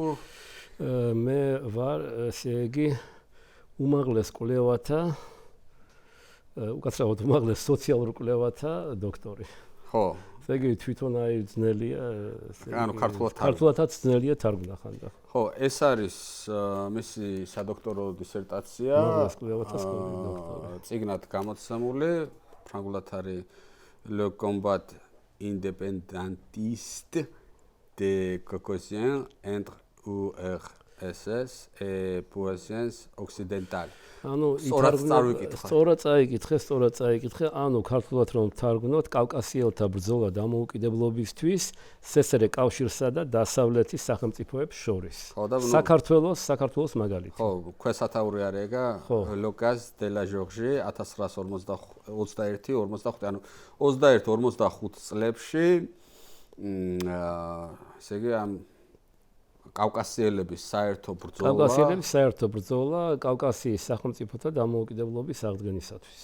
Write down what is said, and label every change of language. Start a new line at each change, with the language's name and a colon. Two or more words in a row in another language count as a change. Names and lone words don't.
Georgian: მე ვარ, ესე იგი, უმაღლეს კვლევათა, უკაცრავად უმაღლეს სოციალურ კვლევათა დოქტორი. ხო. ესე იგი, თვითონ ძნელია, ქართულადაც ძნელია თარგმნა ხანდახან. ხო, ეს არის მისი სადოქტორო დისერტაცია. უმაღლეს კვლევათა სკოლის დოქტორი. წიგნად გამოცემული, ფრანგულად არის
French: Le combat indépendantiste des Caucasiens entre URSS et puissance occidentale.
Georgian: სწორად წაიკითხე, ქართულად რომ ვთარგმნოთ, კავკასიელთა ბრძოლა დამოუკიდებლობისთვის სსრ კავშირსა და დასავლეთის სახელმწიფოებს შორის. საქართველოს მაგალითი. ხო, ქვესათაური არის ეგა,
French: Le cas de la Géorgie
Georgian: 1921-45, 21-55 წლებში ესე იგი ამ კავკასიელების საერთო ბრძოლა კავკასიის სახელმწიფოთა დამოუკიდებლობის აღდგენისათვის.